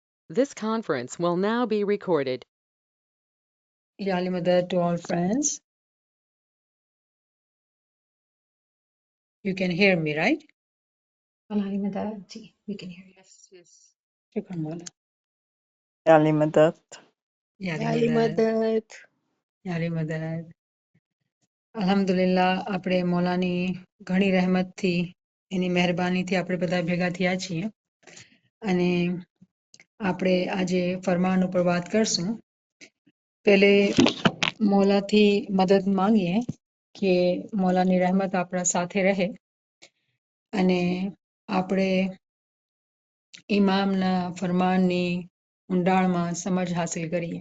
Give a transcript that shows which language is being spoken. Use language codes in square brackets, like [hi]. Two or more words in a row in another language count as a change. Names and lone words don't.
[en] This conference will now be recorded. [ar] Ya Ali Madad [en] to all friends. You can hear me, right? [ar] Ali Madad, [en] we can hear you. Yes. [ar] Shukran Mola. Ya Ali Madad. Ya Ali Ali Madad. Madad. Ya Ali Madad. [gu] અલ્હમ્દુલિલ્લાહ આપણે મોલાની ઘણી રહેમતથી એની મહેરબાનીથી આપણે બધા ભેગા થયા છીએ અને આપણે આજે ફરમાન ઉપર વાત કરશું. પહેલે મોલાથી મદદ માંગીએ કે મોલાની રહેમત આપણા સાથે રહે અને આપણે ઇમામના ફરમાનની ઊંડાણમાં સમજ હાસિલ કરીએ.